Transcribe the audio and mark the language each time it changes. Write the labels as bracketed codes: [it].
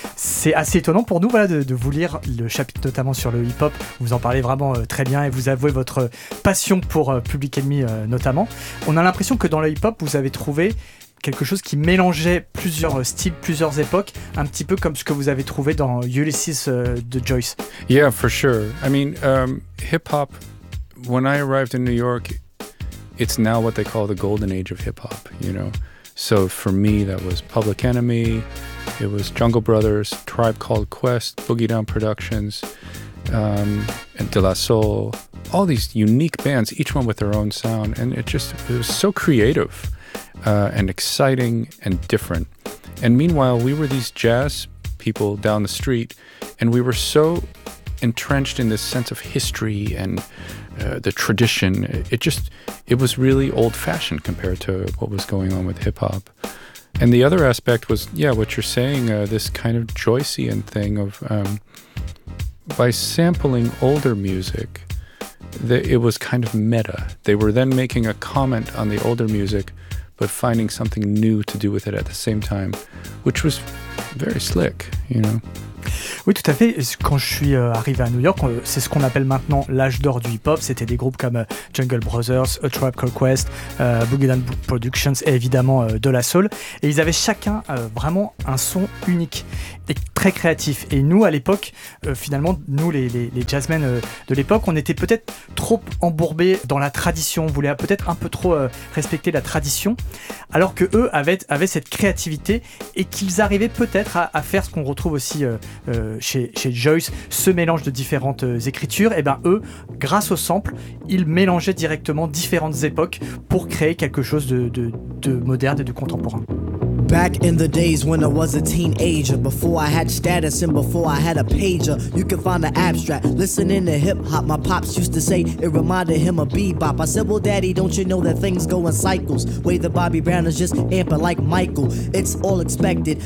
[fr] C'est assez étonnant pour nous, voilà, de vous lire le chapitre notamment sur le hip-hop. Vous en parlez vraiment très bien et vous avouez votre passion pour Public Enemy notamment. On a l'impression que dans le hip-hop, vous avez trouvé quelque chose qui mélangeait plusieurs styles, plusieurs époques, un petit peu comme ce que vous avez trouvé dans Ulysses de Joyce. [en] Yeah, for sure. I mean, hip-hop, when I arrived in New York, it's now what they call the golden age of hip-hop, you know. So for me, that was Public Enemy, it was Jungle Brothers, Tribe Called Quest, Boogie Down Productions, and De La Soul, all these unique bands, each one with their own sound, and it was so creative. And exciting and different. And meanwhile, we were these jazz people down the street, and we were so entrenched in this sense of history and the tradition. It was really old-fashioned compared to what was going on with hip-hop. And the other aspect was, yeah, what you're saying, this kind of Joycean thing of by sampling older music, it was kind of meta. They were then making a comment on the older music, but finding something new to do with it at the same time, which was very slick, you know. [fr] Oui, tout à fait. Quand je suis arrivé à New York, c'est ce qu'on appelle maintenant l'âge d'or du hip-hop. C'était des groupes comme Jungle Brothers, A Tribe Called Quest, Boogie Down Productions et évidemment De La Soul. Et ils avaient chacun vraiment un son unique et très créatif. Et nous, à l'époque, finalement, nous, les jazzmen de l'époque, on était peut-être trop embourbés dans la tradition. On voulait peut-être un peu trop respecter la tradition. Alors que eux avaient cette créativité et qu'ils arrivaient peut-être à faire ce qu'on retrouve aussi chez Joyce, ce mélange de différentes écritures, et ben eux, grâce au sample, ils mélangeaient directement différentes époques pour créer quelque chose de moderne et de contemporain. [en] Back in the days when I was a teenager, before I had status and before I had a pager, you can find the abstract, listening to hip-hop, my pops used to say, it reminded him of bebop. I said, well daddy, don't you know that things go in cycles, way the Bobby Brown is just amping like Michael, it's all expected.